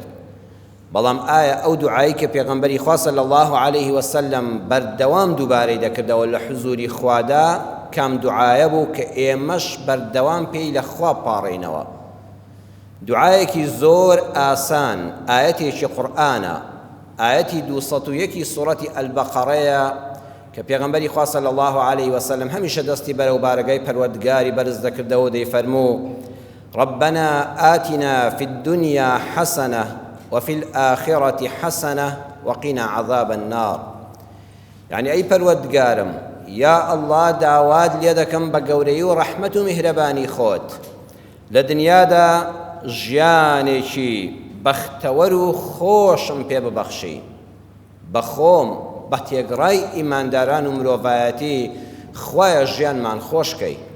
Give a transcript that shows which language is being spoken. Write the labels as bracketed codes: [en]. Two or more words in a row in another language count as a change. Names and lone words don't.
[ckb] بەڵام ئایا ئەو دوعایی کە پێغەمبەری خوا [ar] صلی الله عليه وسلم [ckb] بەردەوام دووبارەی دەکردەوە لە حوزوری خوادا کام دوعایە بوو کە ئێمەش بەردەوام پێی لە خوا پاڕێنەوە؟ دوعایەکی زۆر ئاسان، ئاەتێکی قورئانە، ئاەتی 201 سوورەتی ئەلبەقەڕەیە کە پێغەمبەری خوا [ar] صلی الله عليه وسلم [ckb] هەمیشە دەستی بەرەو بارگای پەروەردگاری بەرز دەکردەوە، دەیفەرموو [ar] ربنا آتنا في الدنيا حسنة وفي الآخرة حسنة وقنا عذاب النار. يعني أي [ckb] پەروەردگارم، [ar] یا الله [ckb] داوات لێ دەکەم بە گەورەی و ڕەحمەت و میهرەبانی خۆت لە دنیادا ژیانێکی بەختەوەر و خۆشم پێ ببەخشی، بە خۆم بە تێگڕای ئیمانداران و مرۆڤایەتی خوایە ژیانمان خۆشکەی.